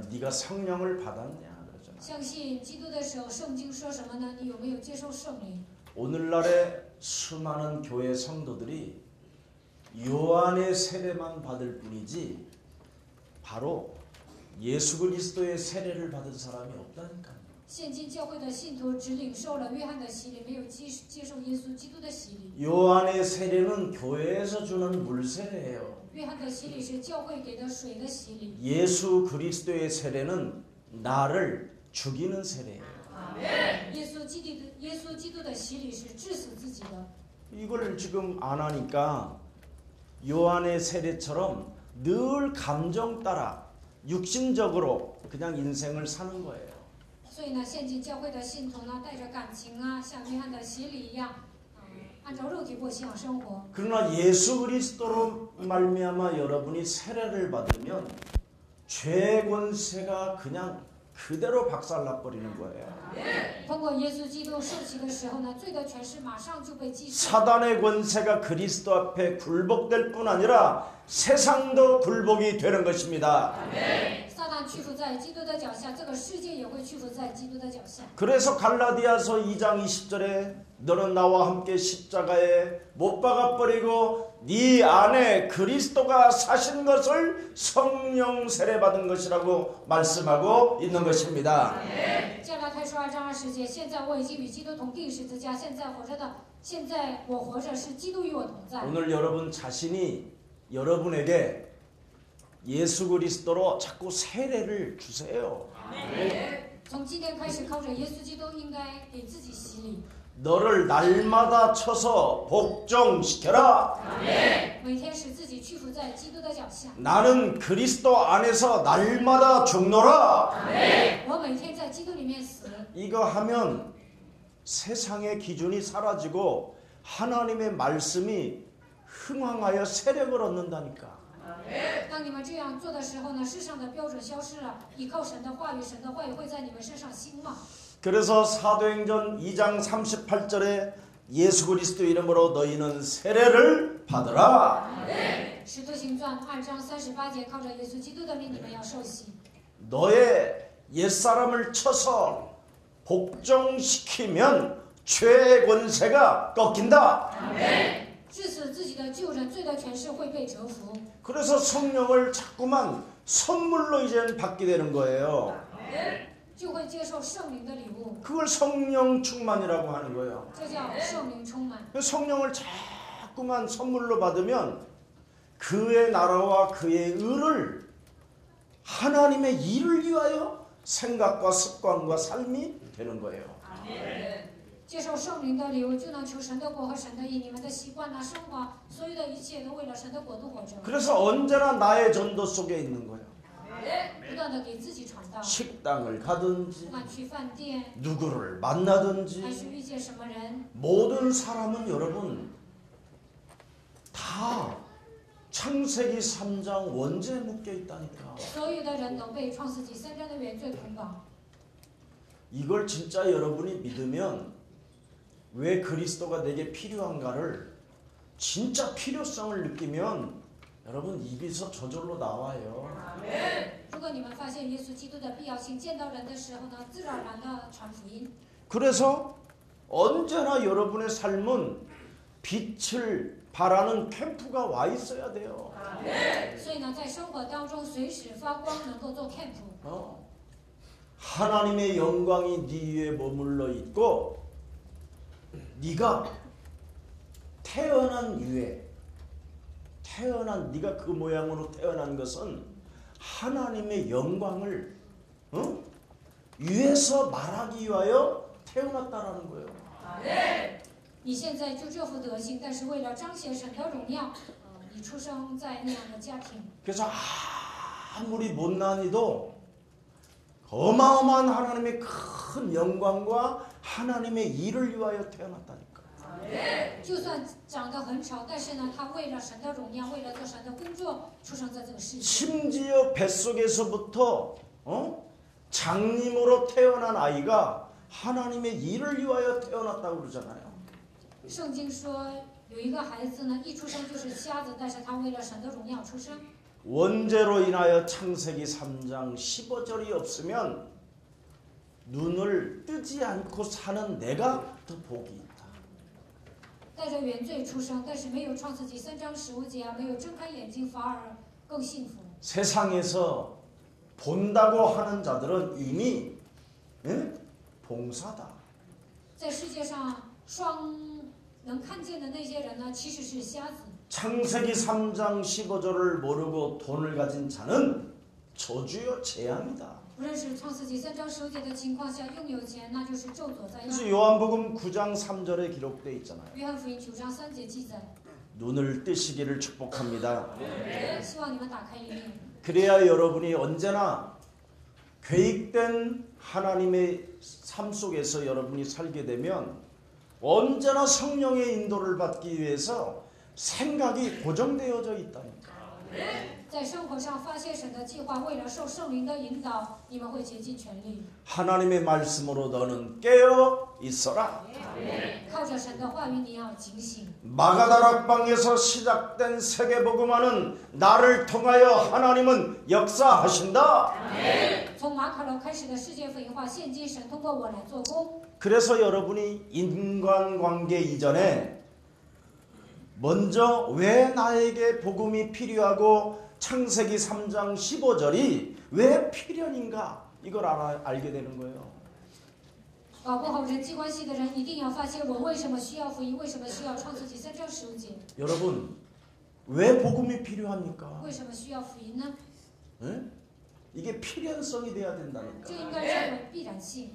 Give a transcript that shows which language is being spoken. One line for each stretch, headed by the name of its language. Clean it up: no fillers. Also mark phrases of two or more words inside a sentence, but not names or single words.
Korean: 네가 성령을 받았냐 그러잖아.
Chinese: 相信基督的时候，圣经说什么呢？你有没有接受圣灵？
Korean: 오늘날의 수많은 교회 성도들이 요한의 세례만 받을 뿐이지 바로 예수 그리스도의 세례를 받은 사람이 없다니까요.
Chinese: 现今教会的信徒只领受了约翰的洗礼，没有接受耶稣基督的洗礼。
Korean: 요한의 세례는 교회에서 주는 물 세례예요.
Chinese: 约翰的洗礼是教会给的水的洗礼。
Korean: 예수 그리스도의 세례는 나를 죽이는 세례예요.
Chinese: 耶稣基督的洗礼是致死自己的。
Korean: 이걸 지금 안 하니까 요한의 세례처럼 늘 감정 따라 육신적으로 그냥 인생을 사는 거예요.
Chinese: 所以呢，现今教会的信徒呢，带着感情啊，像约翰的洗礼一样，按照肉体过信仰生活。
Korean: 그러나 예수 그리스도로 말미암아 여러분이 세례를 받으면 죄 권세가 그냥 그대로 박살나 버리는 거예요.
Chinese: 通过耶稣基督受洗的时候呢，罪的权势马上就被击碎。
Korean: 사단의 권세가 그리스도 앞에 굴복될 뿐 아니라 세상도 굴복이 되는 것입니다.
Chinese: 撒旦屈服在基督的脚下，这个世界也会屈服在基督的脚下。
Korean: 그래서 갈라디아서 2장 20절에 너는 나와 함께 십자가에 못 박아버리고 네 안에 그리스도가 사신 것을 성령 세례받은 것이라고 말씀하고 있는 것입니다.
Chinese: 加拉太书2章20节，现在我已经与基督同定十字架，现在我活着是基督与我同在。
Korean: 오늘 여러분 자신이 여러분에게 예수 그리스도로 자꾸 세례를 주세요.
Chinese: 从今天开始，靠着耶稣基督，应该给自己洗礼。
Korean: 너를 날마다 쳐서 복종시켜라.
Chinese: 每天使自己屈服在基督的脚下。
Korean: 나는 그리스도 안에서 날마다 죽노라.
Chinese: 我每天在基督里面死。
Korean: 이거 하면 세상의 기준이 사라지고 하나님의 말씀이 흥황하여 세력을 얻는다니까.
Chinese: 当你们这样做的时候呢，世上的标准消失了，依靠神的话语，神的话语会在你们身上兴旺。
Korean: 그래서 사도행전 2장 38절에 예수 그리스도 이름으로 너희는 세례를 받으라.
Chinese: 使徒行传2章38节，靠着耶稣基督的名，你们要受洗。
Korean: 너의 옛사람을 쳐서 복종시키면 죄의 권세가 꺾인다.
Chinese: 至此，自己的旧人罪的权势会被折服。
Korean: 그래서 성령을 자꾸만 선물로 이제는 받게 되는 거예요.
Chinese: 就会接受圣灵的礼物，
Korean: 그걸 성령 충만이라고 하는 거예요.
Chinese: 这叫圣灵充满。
Korean: 성령을 자꾸만 선물로 받으면 그의 나라와 그의 의를 하나님의 일을 위하여 생각과 습관과 삶이 되는 거예요.
Chinese: 接受圣灵的礼物，就能求神的国和神的义。你们的习惯生活，所有的一切都为了神的国度活着。
Korean: 그래서 언제나 나의 전도 속에 있는 거예요.
Chinese: 不断的给自己传道，
Korean: 식당을
Chinese: 不
Korean: 가든지
Chinese: 管去饭店，
Korean: 누구를
Chinese: 还
Korean: 만나든지
Chinese: 是遇见什么人，
Korean: 모든 사람은 여러분 다 창세기 3장 원죄에 묶여 있다니까.
Chinese: 所有的人都被创世纪3章的原罪捆绑。
Korean: 이걸 진짜 여러분이 믿으면 왜 그리스도가 내게 필요한가를 진짜 필요성을 느끼면 여러분 입에서 저절로 나와요.
Chinese: 如果你们发现耶稣基督的必要性，见到人的时候呢，自然而然的传福音。
Korean: 그래서 언제나 여러분의 삶은 빛을 발하는 캠프가 와 있어야 돼요.
Chinese: 所以呢，在生活当中随时发光，能够做 camp。
Korean: 하나님의 영광이 네 위에 머물러 있고 네가 태어난 이후에 네가 그 모양으로 태어난 것은 하나님의 영광을 위에서 말하기 위하여 태어났다라는 거예요.
Chinese: 你现在就这副德行，但是为了彰显神的荣耀，你出生在那样的家庭。
Korean: 그래서 아무리 못난이도 어마어마한 하나님의 큰 영광과 하나님의 일을 위하여 태어났다니까.
Chinese: 就算长得很丑，但是呢，他为了神的荣耀，为了做神的工作，出生在这个世界。
Korean: 심지어 뱃속에서부터 장님으로 태어난 아이가 하나님의 일을 위하여 태어났다고 그러잖아요.
Chinese: 圣经说有一个孩子呢，一出生就是瞎子，但是他为了神的荣耀出生。
Korean: 원죄로 인하여 창세기 3장 15절이 없으면 눈을 뜨지 않고 사는 내가 더 복이 있다.
Chinese: 带着原罪出生，但是没有创世纪3章15节啊，没有睁开眼睛，反而更幸福。
Korean: 세상에서 본다고 하는 자들은 이미 봉사다.
Chinese: 在世界上能看见的那些人呢，其实是瞎子。
Korean: 창세기 3장 15절을 모르고 돈을 가진 자는 저주요 재앙이다.
Chinese: 不认识创世纪3章15节的情况下拥有钱，那就是咒诅灾
Korean: 그래서
Chinese: 殃。
Korean: 요한복음 9장 3절에 기록되어 있잖아요.
Chinese: 约翰福音9章3节记载，
Korean: 눈을 뜨시기를 축복합니다.
Chinese: 希望你们打开灵眼，
Korean: 그래야 여러분이 언제나 계획된 하나님의 삶 속에서 여러분이 살게 되면 언제나 성령의 인도를 받기 위해서 생각이 고정되어져 있다니까.
Chinese: 在生活上发现神的计划，为了受圣灵的引导，你们会竭尽全力。
Korean: 하나님의 말씀으로 너는 깨어 있어라.
Chinese: 靠着神的话语，你要警醒。
Korean: 마가다락방에서 시작된 세계복음화는 나를 통하여 하나님은 역사하신다.
Chinese: 从马可楼开始的世界福音化，现今神通过我来做工。
Korean: 그래서 여러분이 인간관계 이전에 먼저 왜 나에게 복음이 필요하고 창세기 3장 15절이 왜 필연인가 이걸 알게 되는 거예요.
Chinese: 搞不好人际关系的人一定要发现我为什么需要福音，为什么需要创世纪3章15节，
Korean: 여러분 왜 복음이 필요합니까?
Chinese: 为什么需要福音呢？
Korean: 네? 이게 필연성이 돼야
Chinese: 这
Korean: 된다니까.
Chinese: 应该成为必然性。